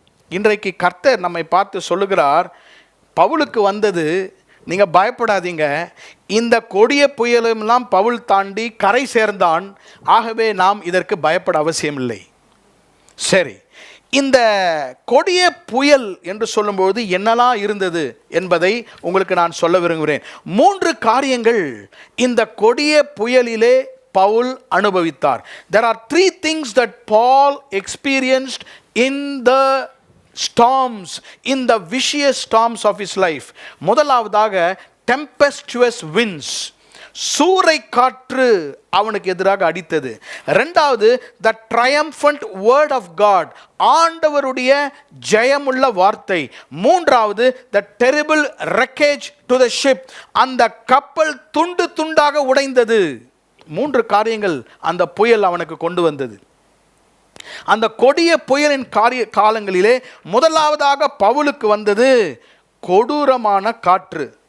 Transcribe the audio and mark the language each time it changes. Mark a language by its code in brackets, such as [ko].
[ta] இன்றைக்கு கர்த்தர் நம்மை பார்த்து சொல்லுகிறார், பவுலுக்கு வந்தது, நீங்கள் பயப்படாதீங்க, இந்த கொடிய புயலெல்லாம் பவுல் தாண்டி கரை சேர்ந்தான், ஆகவே நாம் இதற்கு பயப்பட அவசியமில்லை. சரி, இந்த கொடிய புயல் என்று சொல்லும்போது என்னெல்லாம் இருந்தது என்பதை உங்களுக்கு நான் சொல்ல விரும்புகிறேன். 3 காரியங்கள் இந்த கொடிய புயலிலே பவுல் அனுபவித்தார். [en] There are 3 things that Paul experienced in the storms, in the vicious storms of his life. [ta] முதலாவதாக [en] tempestuous winds, [ta] சூறை காற்று அவனுக்கு எதிராக அடித்தது. இரண்டாவது [en] the triumphant word of God, [ta] ஆண்டவருடைய ஜெயமுள்ள வார்த்தை. மூன்றாவது [en] the terrible wreckage to the ship, [ta] அந்த கப்பல் துண்டு துண்டாக உடைந்தது. 3 காரியங்கள் அந்த புயல் அவனுக்கு கொண்டு வந்தது. அந்த கொடிய புயலின் காலங்களிலே முதலாவதாக பவுலுக்கு வந்தது கொடூரமான காற்று.